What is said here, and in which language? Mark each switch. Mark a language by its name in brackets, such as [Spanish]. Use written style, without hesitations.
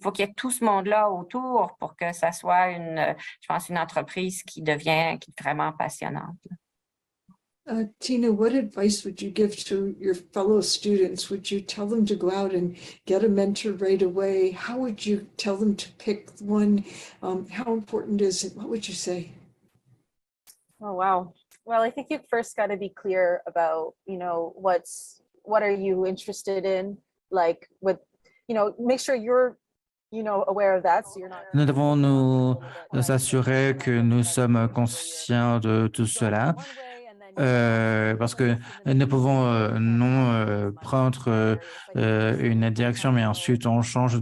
[French] Il faut qu'il y ait tout ce monde-là autour pour que ça soit je pense, une entreprise qui est vraiment passionnante. [English] Tina, what advice would you give to your fellow students? Would you tell them to go out and get a mentor right away? How would you tell them to pick one? How important is it? What would you say? Oh, wow. Well, I think you've first got to be clear about, what are you interested in? Like make sure you're, aware of that. So you're not. [French] Nous devons nous assurer que nous sommes conscients de tout cela. Parce que nous pouvons non prendre une direction, mais ensuite on change.